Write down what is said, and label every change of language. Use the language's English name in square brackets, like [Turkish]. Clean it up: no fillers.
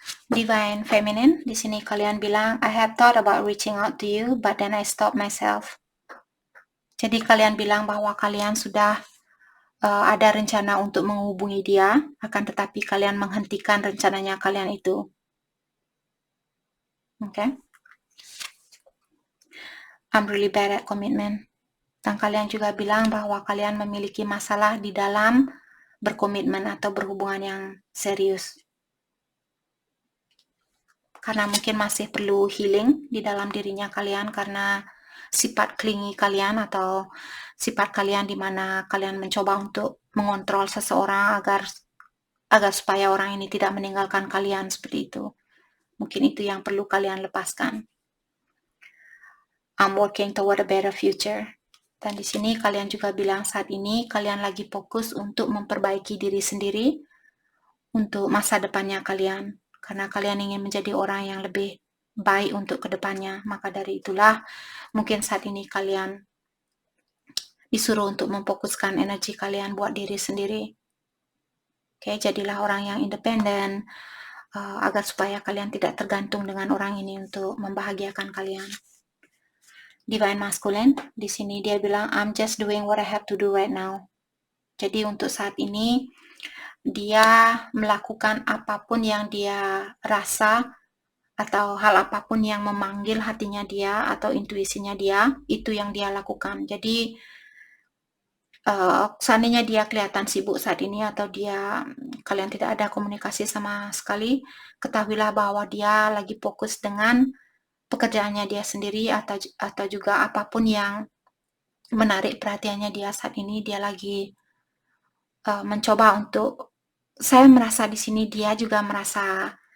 [English] Divine Feminine, [Indonesian] di sini kalian bilang, [English] I have thought about reaching out to you, but then I stopped myself. [Indonesian] Jadi kalian bilang bahwa kalian sudah ada rencana untuk menghubungi dia, akan tetapi kalian menghentikan rencananya kalian itu. [English] Okay. I'm really bad at commitment. [Indonesian] Dan kalian juga bilang bahwa kalian memiliki masalah di dalam berkomitmen atau berhubungan yang serius. Karena mungkin masih perlu healing di dalam dirinya kalian karena sifat clingy kalian atau sifat kalian di mana kalian mencoba untuk mengontrol seseorang agar supaya orang ini tidak meninggalkan kalian seperti itu. Mungkin itu yang perlu kalian lepaskan. [English] I'm working toward a better future. [Indonesian] Dan di sini kalian juga bilang saat ini kalian lagi fokus untuk memperbaiki diri sendiri untuk masa depannya kalian. Karena kalian ingin menjadi orang yang lebih baik untuk kedepannya. Maka dari itulah mungkin saat ini kalian disuruh untuk memfokuskan energi kalian buat diri sendiri. Oke, jadilah orang yang independen agar supaya kalian tidak tergantung dengan orang ini untuk membahagiakan kalian. [English] Divine Masculine, [Indonesian] di sini dia bilang, [English] I'm just doing what I have to do right now. [Indonesian] Jadi untuk saat ini, dia melakukan apapun yang dia rasa atau hal apapun yang memanggil hatinya dia atau intuisinya dia, itu yang dia lakukan. Jadi seandainya dia kelihatan sibuk saat ini atau kalian tidak ada komunikasi sama sekali, ketahuilah bahwa dia lagi fokus dengan pekerjaannya dia sendiri atau juga apapun yang menarik perhatiannya dia saat ini, dia lagi mencoba untuk, saya merasa di sini dia juga merasa